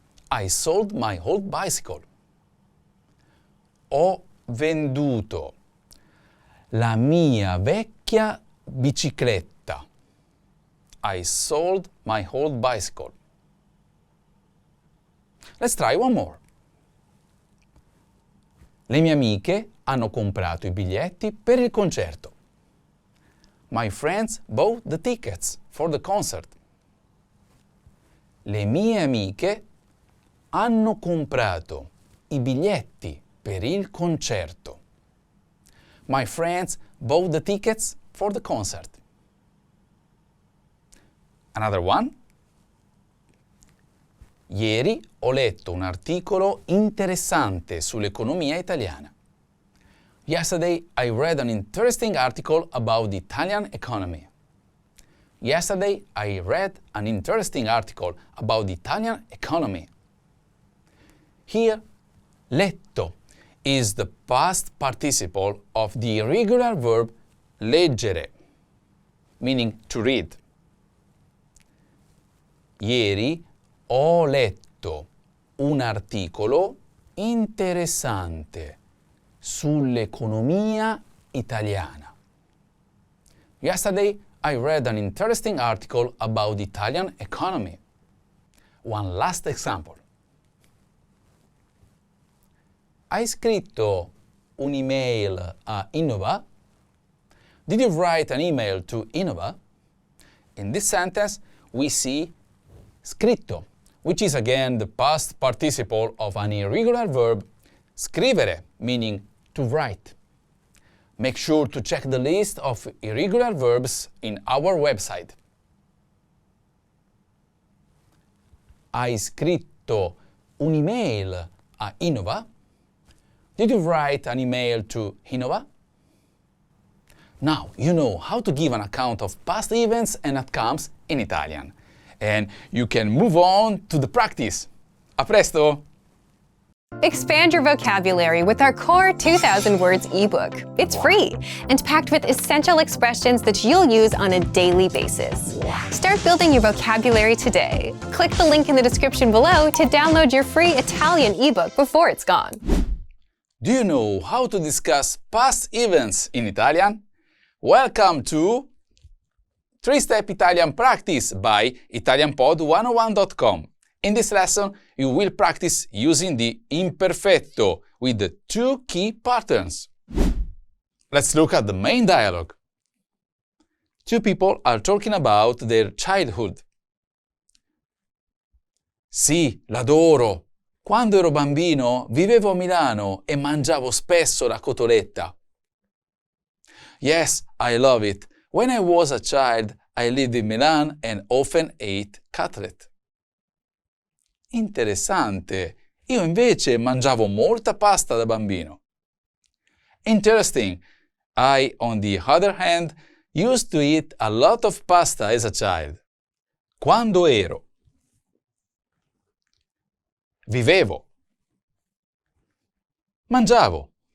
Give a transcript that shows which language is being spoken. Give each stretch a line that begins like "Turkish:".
English: I sold my old bicycle.
Italian: Ho venduto la mia vecchia bicicletta.
English: I sold my old bicycle. Let's try one more.
Italian: Le mie amiche hanno comprato i biglietti per il concerto.
English: My friends bought the tickets for the concert.
Italian: Le mie amiche hanno comprato i biglietti per il concerto.
English: My friends bought the tickets for the concert. Another one.
Italian: Ieri ho letto un articolo interessante sull'economia italiana.
English: Yesterday I read an interesting article about the Italian economy. Yesterday I read an interesting article about the Italian economy. Here, letto is the past participle of the irregular verb leggere, meaning to read.
Italian: Ieri ho letto un articolo interessante sull'economia italiana.
English: Yesterday, I read an interesting article about the Italian economy. One last example.
Italian: Hai scritto un'email a Innova?
English: Did you write an email to Innova? In this sentence, we see scritto, which is again the past participle of an irregular verb scrivere, meaning to write. Make sure to check the list of irregular verbs in our website.
Italian: Hai scritto un'email a Innova?
English: Did you write an email to Innova? Now you know how to give an account of past events and outcomes in Italian. And you can move on to the practice.
Italian: A presto!
English: Expand your vocabulary with our core 2,000 words ebook. It's free and packed with essential expressions that you'll use on a daily basis. Start building your vocabulary today. Click the link in the description below to download your free Italian ebook before it's gone. Do you know how to discuss past events in Italian? Welcome to 3-Step Italian Practice by ItalianPod101.com. In this lesson, you will practice using the imperfetto with the 2 key patterns. Let's look at the main dialogue. 2 people are talking about their childhood.
Italian: Sì, l'adoro. Quando ero bambino vivevo a Milano e mangiavo spesso la cotoletta.
English: Yes, I love it. When I was a child, I lived in Milan and often ate cutlet.
Italian: Interessante. Io invece mangiavo molta pasta da bambino.
English: Interesting. I, on the other hand, used to eat a lot of pasta as a child.
Italian: Quando ero. Vivevo. Mangiavo.